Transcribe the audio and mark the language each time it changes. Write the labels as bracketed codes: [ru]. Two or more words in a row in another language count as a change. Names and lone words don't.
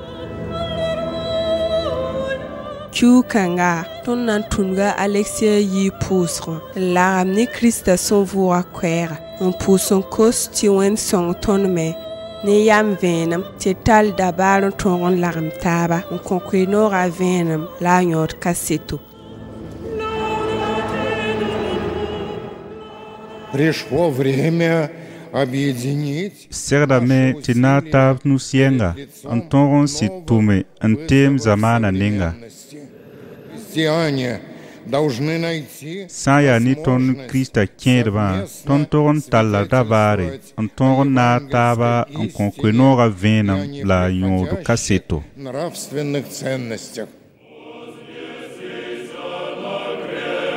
[mos] kiu kãnga tõnd na n tũnga Alexia yɩ pʋʋsgã n lagem ne Kiristã sẽn vʋʋga koɛɛga n pʋʋs n kos tɩ wẽnd sõng tõnd me ne yam vẽenem tɩ tall dabaar n tõog n lagem taaba n kõ koe-noogã vẽenem la a yõod kaseto [ru] Пришло время объединить. [mos] segdame tɩ na a taab nus-yɛnga n tõog n sɩd tʋme n teem zamaana nenga sã n yaa ne tõnd Kiristã kẽedbã tõnd tog n talla dabaare n tõog n naag taaba n kõ koe-noogã vẽenem la a yõod kaseto